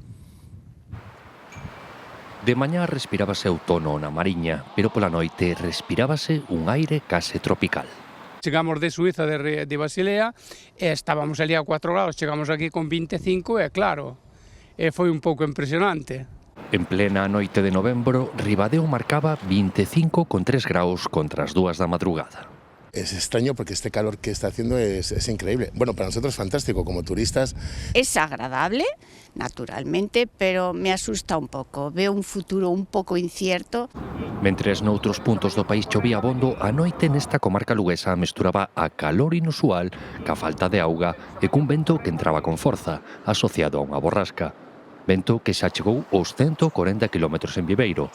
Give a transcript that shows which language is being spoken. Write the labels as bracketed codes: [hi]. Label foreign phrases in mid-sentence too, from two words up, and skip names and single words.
[gl] De mañá respirábase outono na Mariña, pero pola noite respirábase un aire case tropical. Chegamos de Suiza, de Basilea, e estábamos ali a 4 graus, chegamos aquí con 25 e claro, foi un pouco impresionante. En plena noite de novembro, Ribadeo marcaba 25,3 graus contra as 2 da madrugada. [es] Es extraño porque este calor que está haciendo es increíble. Bueno, para nosotros es fantástico, como turistas. Es agradable, naturalmente, pero me asusta un pouco. Veo un futuro un pouco incierto. [gl] Mentres noutros puntos do país chovía abondo, a noite nesta comarca luguesa mesturaba a calor inusual ca falta de auga e cun vento que entraba con forza, asociado a unha borrasca. Vento que xa chegou aos 140 km en Viveiro.